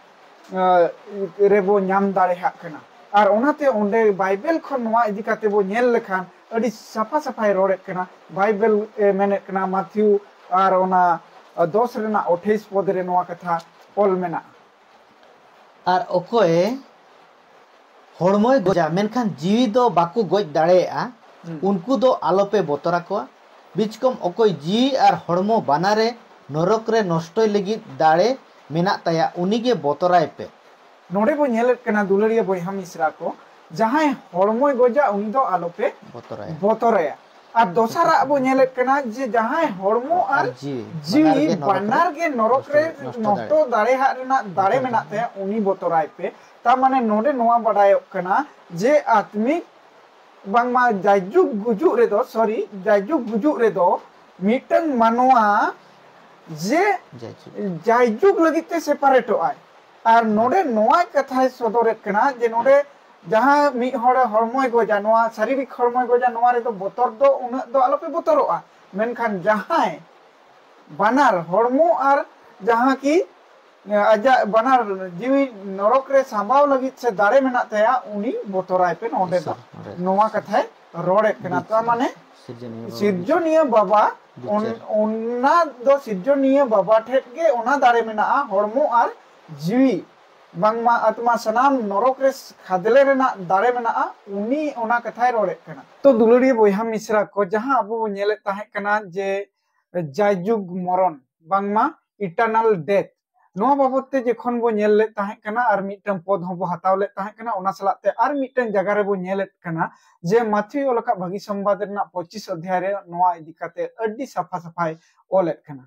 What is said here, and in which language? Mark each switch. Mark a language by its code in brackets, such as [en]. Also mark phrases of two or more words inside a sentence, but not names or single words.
[sat] रेबो नाम दाड़े हाकना और ओनाते ओंडे बाइबल खन नोआ इदी काते बो नेल लेखान अडी सफा सफाई रोड़े कना बाइबल मेने कना माथ्यू और ओना 10 रेना 28 पद रे नोआ कथा ऑल मेना और ओकोए होड़मोय गोजा मेनखान जीवी दो बाकू गोज दाड़ेआ उनको दो आलोपे बोतरा को बिचकम ओकोय जी और होड़मो बानारे नरक रे नष्टय लगी दाड़े मेना ताया उनीगे बोतराय पे नोडे बो नेल कना दुलरिया बोयहा मिश्रा को जहां होड़मोय गोजा उनी दो आलोपे बोतराया और दोसरा बो नेल कना जे जहां होड़मो और जीवी बानार के नरक रे नष्टो दाड़े हा रेना दाड़े मेना ताया उनी बोतराय पे ता माने नोडे नोआ बडाय कना जे आत्मिक बांगमा जायजुग गुजुक रे दो सॉरी जायजुग गुजुक रे दो मिटन मानोआ जे जायजुग लगिते सेपरेटो आय और नोडे नोआ कथा सदर कना जे नोडे जहां मी होड़े हरमोय गोजा नोआ शारीरिक हरमोय गोजा नोआ रे दो बोतर दो उन दो आलोपे बोतरोआ मेनखान जहां बानार हरमो और जहां की आजा बानार जीवी नरक रे सांबाव लगित से दाड़े मेना तया उनी बोतराय पे नोडे दो नोआ कथा रोड़े कना तो माने सिरजनिया बाबा ओना दो सिरजनिया बाबा ठेट गे ओना दाड़े मेना हरमो और जीवी बांगमा आत्मा सनाम नरक रे खादले रेना दाड़े मेना उनी ओना कथाय रोड़े कना तो दुलरिया बोयहा मिश्रा को जहां अबो नेले ताहे कना जे जायजुग मरण बांगमा [en] eternal death [sat] नोआ बाबत ते जखन बो नेल ले ताहे कना आर मिटन पद हबो हताव ले ताहे कना ओना सलाते आर मिटन जगह रे बो नेल कना जे माथि ओलका भागी संवाद रेना 25 अध्याय रे नोआ इदी काते अड्डी साफा साफाय ओलेट कना